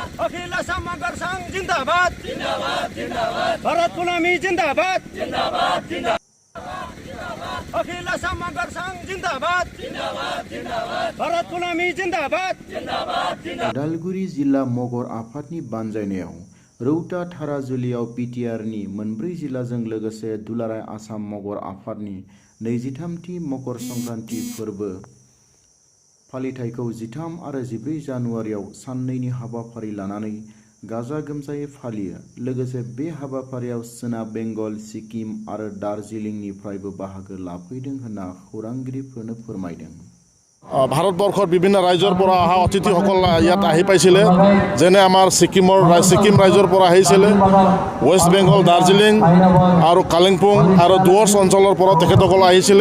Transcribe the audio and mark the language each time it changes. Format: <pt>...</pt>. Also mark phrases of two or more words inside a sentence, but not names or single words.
<hi>अखिल असम मगर संघ जिंदाबाद जिंदाबाद जिंदाबाद भारत गुलामी जिंदाबाद जिंदाबाद जिंदाबाद अखिल असम मगर संघ जिंदाबाद जिंदाबाद जिंदाबाद भारत गुलामी जिंदाबाद जिंदाबाद</hi> <brx>उदालगुरि जिल्ला मगर आफादनि बानजायनायाव रौता थाराजुलियाव पिटिआरनि मोनब्रै जिल्लाजों लोगोसे दुलाराय आसाम मगर आफादनि 23थि मकर संक्रान्ति फोरबो फालिथायखौ 13 आरो 14 जानुवारियाव साननैनि हाबाफारि लानानै गाजा गोमजायै फालियो। लोगोसे बे हाबाफारियाव सोनाब बेंगल, सिक्किम आरो दार्जिलिंनिफ्रायबो बाहागो लाफैदों होनना खौरांगिरिफोरनो फोरमायदों।</brx> <as>ভাৰতবৰ্ষৰ বিভিন্ন ৰাজ্যৰ পৰা অহা অতিথিসকল ইয়াত আহি পাইছিলে, যেনে আমাৰ ছিকিম ৰাজ্যৰ পৰা আহিছিলে, ৱেষ্ট বেংগল, দাৰ্জিলিং আৰু কালিম্পং আৰু ডুৱৰ্ছ অঞ্চলৰ পৰা তেখেতসকল আহিছিলে।</as>